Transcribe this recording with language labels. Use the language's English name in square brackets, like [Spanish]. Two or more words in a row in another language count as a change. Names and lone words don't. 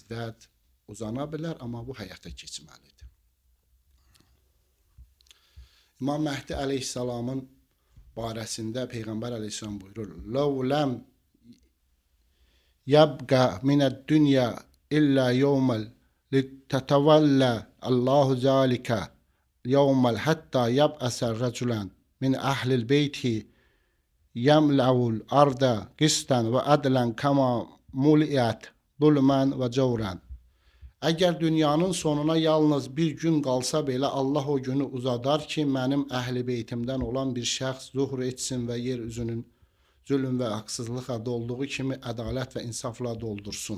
[Azerbaijani] Vəd uzana bilər, amma bu həyata keçməlidir. İmam Məhdi əleyhissalamın barəsində Peyğəmbər əleyhissalam buyurur: [Arabic] "لو لم يبق من الدنيا إلا يوم لطول الله ذلك اليوم حتى يبعث رجلا من أهل بيتي يملأ الأرض قسطا وعدلا كما ملئت ظلما وجورا." [Azerbaijani] Əgər dünyanın sonuna yalnız bir gün qalsa belə Allah o günü uzadar ki, mənim əhl-i beytimdən olan bir şəxs zuhur etsin və yer üzünün zülm və haqsızlıqla dolduğu kimi ədalət və insafla doldursun.